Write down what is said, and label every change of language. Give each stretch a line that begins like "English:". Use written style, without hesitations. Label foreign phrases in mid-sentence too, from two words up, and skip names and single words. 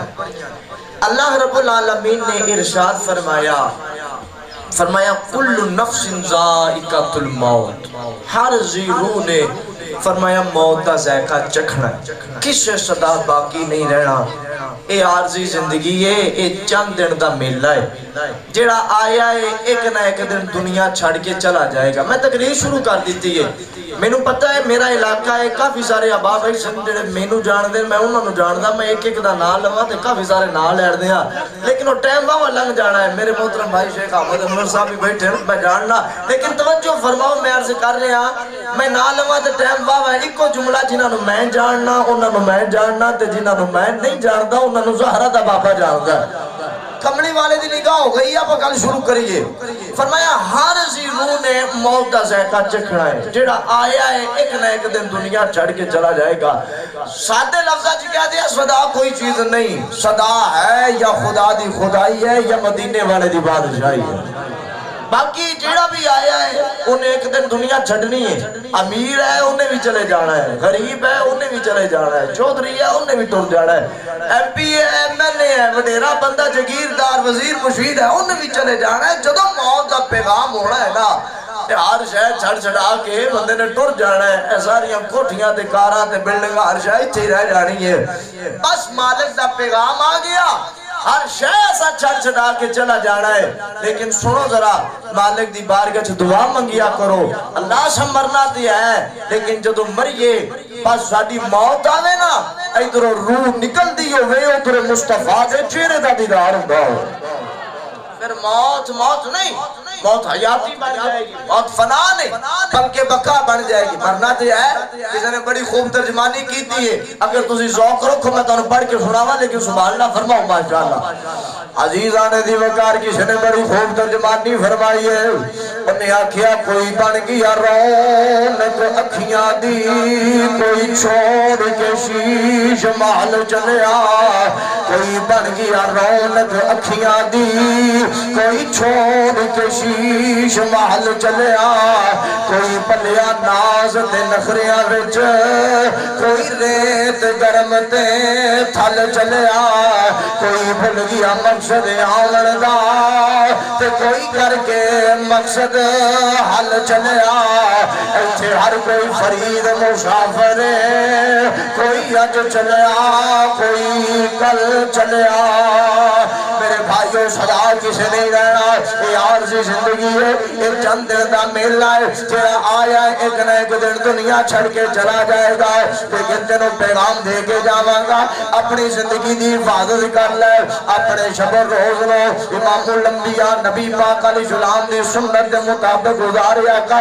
Punjabi: اللہ رب العالمین نے ارشاد فرمایا
Arabic: کل نفس ذائقۃ الموت،
Punjabi: ہر ذی روح نے فرمایا موت دا ذائقہ چکھنا ہے، کسے صدا باقی نہیں رہنا۔ اے عارضی زندگی ہے، اے چند دن دا میلہ ہے، جڑا آیا ہے ایک نہ ایک دن دنیا چھڑ کے چلا جائے گا۔ میں تقریر شروع کر دیتی ہے، مینوں پتہ ہے میرا علاقہ ہے، کافی سارے احباب ہے جڑے مینوں جان دے، میں انہاں نوں جاندا، میں ایک ایک دا نام لواں تے کافی سارے نام لے دیاں، لیکن وہ ٹائم واہ لنگ جانا ہے۔ میرے محترم بھائی شیخ احمد انور صاحب بھی بیٹھے ہیں، میں جاننا، لیکن توجہ فرماؤ، میں عرض کر رہا میں نام لواں تے ٹائم واہ ہے۔ ایک جملہ جنہاں نوں میں جاننا انہاں نوں میں جاننا تے جنہاں نوں میں نہیں جاندا انہاں نوں زہرا دا بابا جاندا ہے۔ کملی والے دی نگاہ ہو گئی، آپ گل شروع کریے۔ فرمایا ہر ذی روح نے موت دا ذائقہ چکھنا ہے، جڑا آیا ہے ایک نہ ایک دن دنیا چھڑ کے چلا جائے گا۔ سادے لفظہ جی کہہ دیا صدا کوئی چیز نہیں، صدا ہے یا خدا دی خدائی ہے یا مدینے والے دی بادشاہی ہے۔ باقی جیڑا بھی آیا ہے انہیں ایک دن دنیا چھڑنی ہے، امیر ہے انہیں بھی چلے جانا ہے، غریب ہے انہیں بھی چلے جانا ہے، چودھری ہے انہیں بھی ٹر جانا ہے، ایم پی ہے، ایم ایل اے ہے، وڈیرا بندہ جگیردار وزیر مشید ہے انہیں بھی چلے جانا ہے۔ جدوں موت دا پیغام ہونا ہے نا، ہر شہر چھڑ چھڑا کے بندے نے ٹر جانا ہے، اے ساریاں کوٹھیاں تے کاراں تے بلڈنگاں ہر شہر اتھے رہ جانی ہے۔ بس مالک دا پیغام آ گیا، ہر شے ایسا چھڑ چھڑا کے چلا جانا ہے، لیکن سنو ذرا مالک دی بارگاہ چ دعا منگیا کرو، اللہ سے مرنا تے ہے، لیکن جدو مریے بس ساڈی موت آوے نا، ادھروں روح نکل دی ہوئے ادھر مصطفیٰ دے چہرے دا دیدار ہوندا ہو، پھر موت نہیں، موت حیاتی بن جائے گی، موت فنا نہیں بلکہ بقا بن جائے گی۔ مرنا تے ہے، کسی نے بڑی خوب ترجمانی کی تھی ہے، اگر تسی ذوق رکھو میں تانوں پڑھ کے سناواں، لیکن سبحان اللہ فرماؤ ماشاءاللہ۔ عزیزان دی وقار کسی نے بڑی خوب ترجمانی فرمائی ہے، انہیں آکھیا کوئی بن گیا رونق اکھیاں دی، کوئی چھوڑ کے شیش محل چلیا، کوئی بن گیا رونق اکھیاں دی، کوئی چھوڑ کے شیش محل چلیا، کوئی پلیا ناز تے نخریاں وچ، کوئی ریت گرم تے تھل چلیا، کوئی بھل گیا مقصد آمن دا تے کوئی کر کے مقصد حل چلیا، ایتھے ہر کوئی فرید مسافر کوئی اج چلیا کوئی کل چلیا۔ میرے بھائیو صدا کسے نہیں رہنا، یہ عارضی زندگی ہے، ایک چند دن دا میلہ ہے، جہاں آیا ہے ایک نہ ایک دن دنیا چھڑ کے چلا جائے گا، لیکن تینوں پیغام دے کے جاواں گا، اپنی زندگی دی حفاظت کر لے، اپنے شب و روز لو، امام الانبیاء نبی پاک علیہ السلام نے سنت دے مطابق گزاریا کر۔